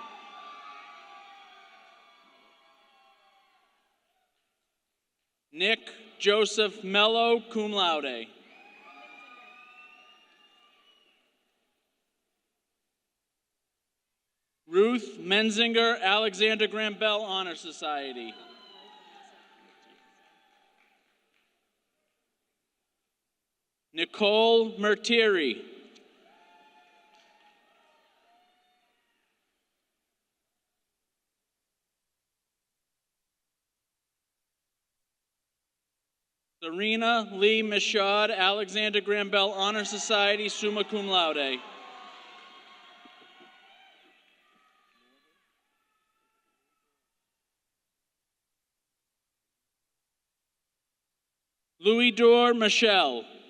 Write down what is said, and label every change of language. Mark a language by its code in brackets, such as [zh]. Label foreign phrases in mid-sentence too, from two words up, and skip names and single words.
[en] Nick Joseph Mello, [la] cum laude. [en] Ruth Menzinger, Alexander Graham Bell Honor Society. Nicole Mertieri. Serena Lee Michaud, Alexander Graham Bell Honor Society, [la] summa cum laude. [en] Louis Dor Michelle.